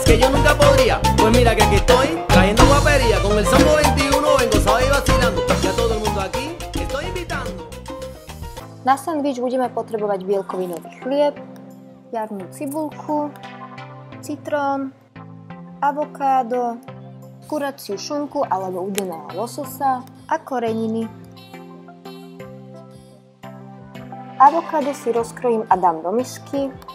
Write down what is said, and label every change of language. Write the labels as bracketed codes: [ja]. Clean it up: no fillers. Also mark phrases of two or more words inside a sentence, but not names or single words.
[es] Que yo nunca podría. Pues mira que aquí estoy, trayendo guapería. Con el Sambo 21 vengo suave y vacilando. Y a todo el mundo aquí estoy invitando. [sk] Na sandvič budeme potrebovať bielkovinový chlieb, jarnú cibulku, citrón, avokádo, kuraciu šunku alebo udeného lososa a koreniny. Avokádo si rozkrojím a dám do misky.